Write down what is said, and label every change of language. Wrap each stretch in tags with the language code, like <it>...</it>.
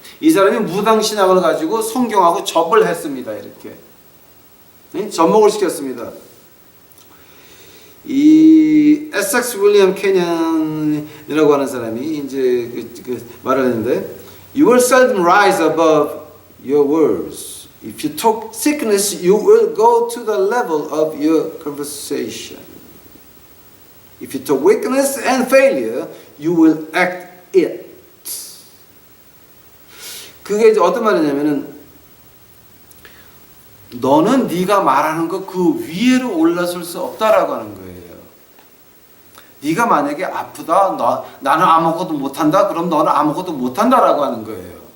<ko>이 사람이 무당 신앙을 가지고 성경하고 접을 했습니다. 이렇게 접목을 시켰습니다. 이 에섹스 윌리엄 캐년이라고 하는 사람이 이제 말을 했는데</ko> <en>You will seldom rise above your words. If you talk sickness, you will go to the level of your conversation. If you talk weakness and failure, you will act it.</en> <ko>그게 이제 어떤 말이냐면은 너는 네가 말하는 거 그 위로 올라설 수 없다라고 하는 거예요. 네가 만약에 아프다, 나는 아무것도 못한다, 그럼 너는 아무것도 못한다라고 하는 거예요.</ko>